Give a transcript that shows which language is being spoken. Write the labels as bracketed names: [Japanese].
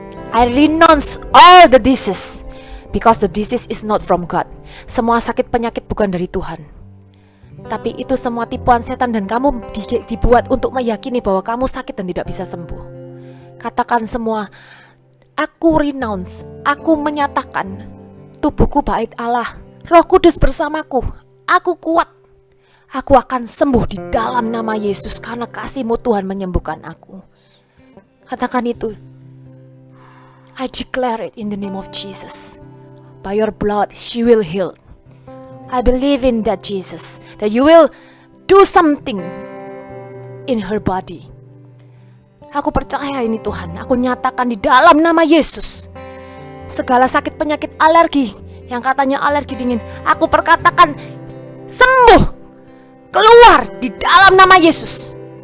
[English] I renounce all the disease because the disease is not from God. [Indonesian] Semua sakit penyakit bukan dari Tuhan. Tapi itu semua tipuan setan dan kamu dibuat untuk meyakini bahwa kamu sakit dan tidak bisa sembuh. Katakan semua, aku renounce, aku menyatakan tubuhku bait Allah, Roh Kudus bersamaku, aku kuat. Aku akan sembuh di dalam nama Yesus karena kasih-Mu Tuhan menyembuhkan aku. Katakan itu. [English] I declare it in the name of Jesus. By your blood, she will heal. I believe in that, Jesus, that you will do something in her body. [Indonesian] Aku percaya ini Tuhan. Aku nyatakan di dalam nama Yesus. segala sakit penyakit alergi yang katanya alergi dingin, aku perkatakan sembuh, keluar di dalam nama Yesus.